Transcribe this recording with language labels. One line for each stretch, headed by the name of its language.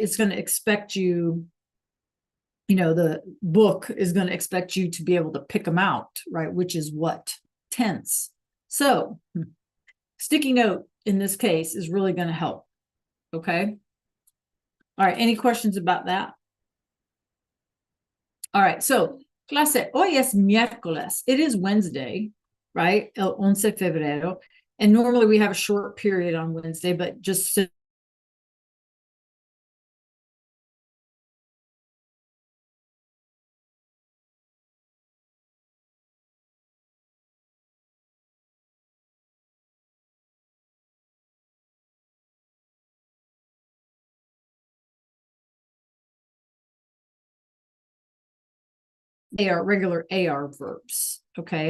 English: It's going to expect you, the book is going to expect you to be able to pick them out, right? Which is what? Tense. So sticky note in this case is really going to help. Okay. All right. Any questions about that? All right.
Spanish: So, clase, hoy es miércoles.
English: It is Wednesday, right?
Spanish: El 11 de febrero.
English: And normally we have a short period on Wednesday, but just so they are regular AR verbs. Okay.